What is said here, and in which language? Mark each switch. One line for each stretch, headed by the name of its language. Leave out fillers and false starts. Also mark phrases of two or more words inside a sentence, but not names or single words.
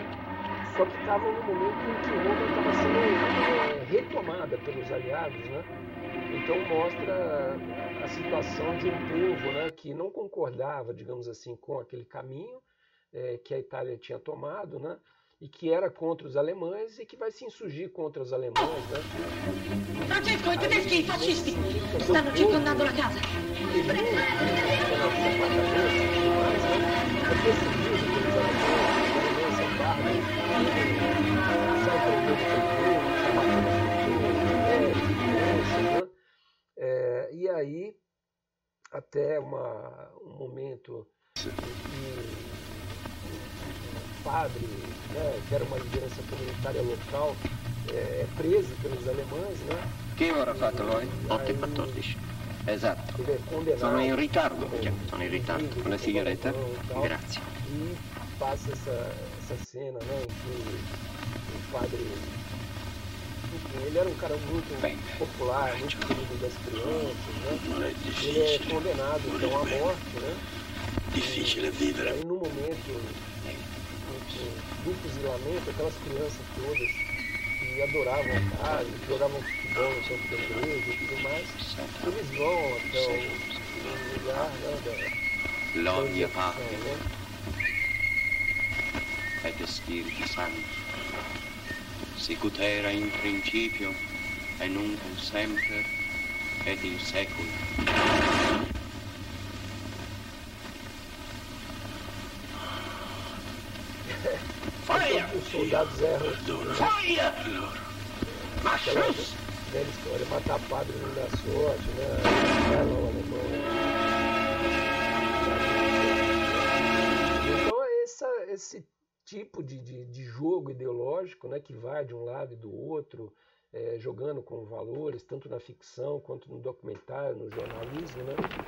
Portuguese: Só que estavam no momento em que Roma estava sendo retomada pelos aliados, né? Então mostra a situação de um povo, né, que não concordava, digamos assim, com aquele caminho que a Itália tinha tomado, né, e que era contra os alemães e que vai se insurgir contra os alemães, né?
Italian: Francesco, i tedeschi, i fascisti, stanno circondando la casa.
Portuguese: E aí, até um momento em que o padre, né, que era uma liderança comunitária local, é preso pelos alemães, né?
Italian: Che ora fate voi? 8:14. Esatto. Sono in ritardo. Già, sono in ritardo. Una sigaretta? Grazie.
Portuguese: E passa essa cena, né, em que o padre, enfim, ele era um cara muito popular, muito querido das crianças, né? Ele é condenado então à morte, né?
Italian: Difficile vivere.
Portuguese: Aí no momento do fuzilamento, aquelas crianças todas que adoravam a casa, que jogavam futebol no campo da igreja e tudo mais, eles vão até o lugar, né, da L'oglia execução, parte né?
Latin: et Spirito Santo. Sicut era in principio, et nunc et semper, et in secolo.
Portuguese: Os soldados erram. Aquela velha história, matar padre não dá sorte, né? Então é esse tipo de jogo ideológico, né, que vai de um lado e do outro, jogando com valores, tanto na ficção quanto no documentário, no jornalismo, né?